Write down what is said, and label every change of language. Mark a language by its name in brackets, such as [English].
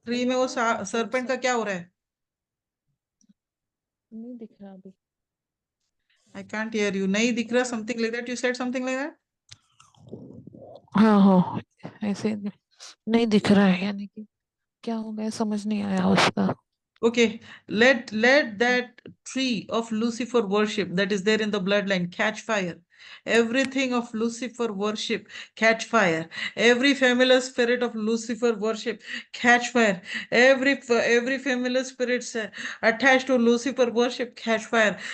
[Hindi] Tree में वो serpent का क्या हो रहा है? नहीं दिख रहा अभी। [English] I can't hear you. [Hindi] नहीं दिख रहा, [English] something like that. You said something like that? [Hindi] हाँ हाँ, ऐसे नहीं दिख रहा है, यानी कि क्या हो गया समझ नहीं आया उसका। [English] Okay, let that tree of Lucifer worship that is there in the bloodline catch fire. Everything of Lucifer worship catch fire. Every familiar spirit of Lucifer worship catch fire. Every familiar spirit attached to Lucifer worship catch fire.